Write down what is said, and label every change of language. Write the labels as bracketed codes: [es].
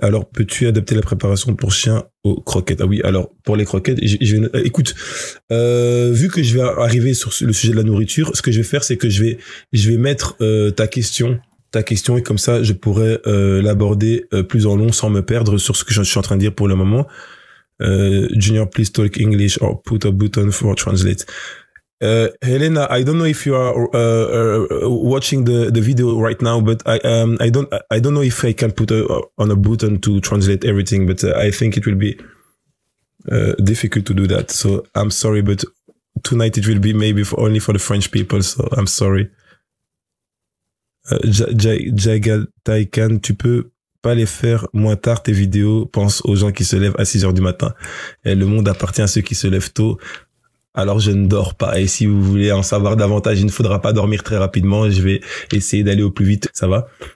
[fr] Alors, peux-tu adapter la préparation pour chien aux croquettes? Ah oui, alors pour les croquettes, écoute, vu que je vais arriver sur le sujet de la nourriture, ce que je vais faire, c'est que je vais mettre ta question, et comme ça je pourrais l'aborder plus en long sans me perdre sur ce que je suis en train de dire pour le moment. [en] Junior, please talk English or put a button for translate. Helena, I don't know if you are watching the video right now, but I don't know if I can put on a button to translate everything, but I think it will be difficult to do that. So I'm sorry, but tonight it will be maybe only for the French people. So I'm sorry. [fr] Jagataikan, tu peux pas les faire moins tard tes vidéos, pense aux gens qui se lèvent à 6 heures du matin. Et le monde appartient à ceux qui se lèvent tôt. Alors je ne dors pas, et si vous voulez en savoir davantage, il ne faudra pas dormir très rapidement, je vais essayer d'aller au plus vite, ça va.